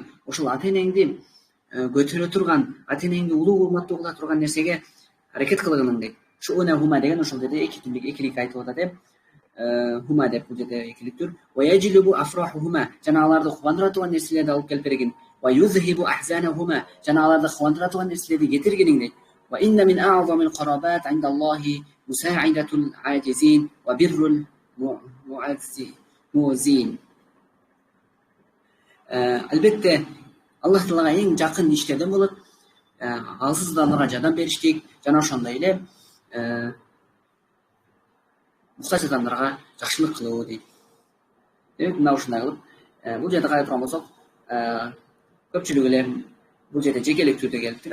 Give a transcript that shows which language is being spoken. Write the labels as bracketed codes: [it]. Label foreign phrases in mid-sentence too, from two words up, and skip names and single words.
[ky] Ошол ата-энеңди көтөрө турган, ата-энеңди улуу урматтуу кыла турган нерсеге аракет кылгының дейт. Шуунахума деген ошол жерде экилик айтып атат. Хума деп бул жерде экиликтир. [ar] ويجلب أفراحهما. [ky] Жана аларды кубандыра турган нерселерди алып келип бергин. [ar] ويذهب أحزانهما. [ky] Жана аларды кубандыра турган нерселерди кетиргениң дейт. [ar] وإن من أعظم القربات عند الله مساعدة العاجزين وبر المعوزين. [ky] Албетте Аллах Таалага эң жакын иштерден болот. Алсыздарларга жардам бериштик, жана ошондой эле муктаж адамдарга жакшылык кылуу дейт. Мына ушундай кылып, бул жерде карай турган болсок, көпчүлүк эле бул жерде жекелик түрдө келиптир.